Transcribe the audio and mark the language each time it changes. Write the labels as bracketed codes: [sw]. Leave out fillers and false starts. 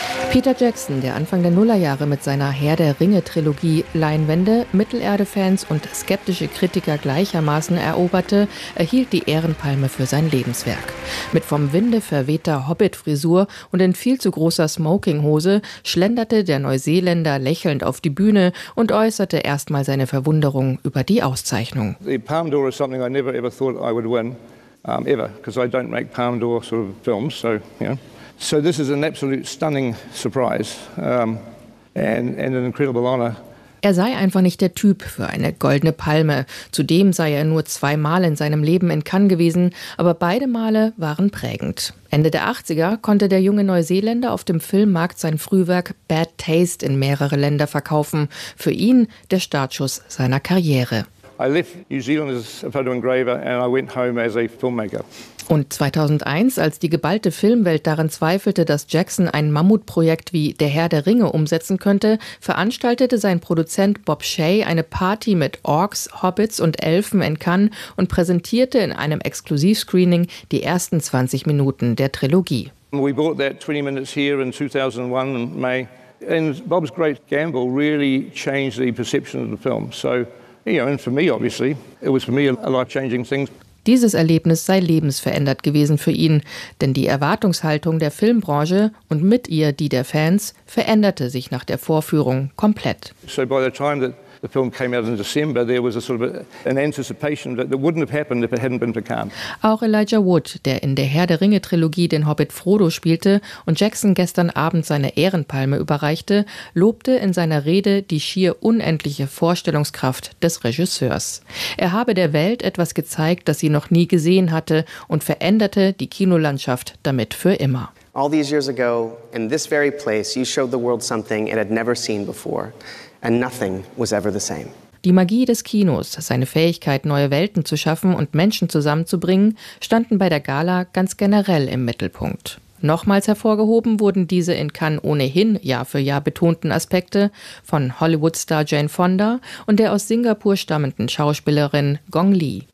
[de] Peter Jackson, der Anfang der Nullerjahre mit seiner Herr-der-Ringe-Trilogie Leinwände Mittelerde-Fans und skeptische Kritiker gleichermaßen eroberte, erhielt die Ehrenpalme für sein Lebenswerk. Mit vom Winde verwehter Hobbit-Frisur und in viel zu großer Smoking-Hose schlenderte der Neuseeländer lächelnd auf die Bühne und äußerte erstmal seine Verwunderung über die Auszeichnung. [en] The Palme d'Or is something I never ever thought I would win, ever, because I don't make Palme d'Or sort of films, so, yeah. So this is an absolute stunning surprise and an incredible honor. [de] Er sei einfach nicht der Typ für eine goldene Palme. Zudem sei er nur zweimal in seinem Leben in Cannes gewesen, aber beide Male waren prägend. Ende der 80er konnte der junge Neuseeländer auf dem Filmmarkt sein Frühwerk Bad Taste in mehrere Länder verkaufen. Für ihn der Startschuss seiner Karriere. [en] I left New Zealand as a photo engraver and I went home as a filmmaker. [de] Und 2001, als die geballte Filmwelt daran zweifelte, dass Jackson ein Mammutprojekt wie Der Herr der Ringe umsetzen könnte, veranstaltete sein Produzent Bob Shay eine Party mit Orks, Hobbits und Elfen in Cannes und präsentierte in einem Exklusivscreening die ersten 20 Minuten der Trilogie. [en] We bought that 20 minutes here in 2001 in May. And Bob's great gamble really changed the perception of the film. So, you know, and for me obviously, it was for me a life-changing thing. [de] Dieses Erlebnis sei lebensverändert gewesen für ihn, denn die Erwartungshaltung der Filmbranche und mit ihr die der Fans veränderte sich nach der Vorführung komplett. [en] So by the time that the film came out in December, there was a sort of an anticipation that it wouldn't have happened if it hadn't been for Cannes. [de] Auch Elijah Wood, der in der Herr der Ringe Trilogie den Hobbit Frodo spielte und Jackson gestern Abend seine Ehrenpalme überreichte, lobte in seiner Rede die schier unendliche Vorstellungskraft des Regisseurs. Er habe der Welt etwas gezeigt, das sie noch nie gesehen hatte und veränderte die Kinolandschaft damit für immer. [en] All these years ago, in this very place, you showed the world something it had never seen before. And nothing was ever the same. [de] Die Magie des Kinos, seine Fähigkeit, neue Welten zu schaffen und Menschen zusammenzubringen, standen bei der Gala ganz generell im Mittelpunkt. Nochmals hervorgehoben wurden diese in Cannes ohnehin Jahr für Jahr betonten Aspekte von Hollywood-Star Jane Fonda und der aus Singapur stammenden Schauspielerin Gong Li.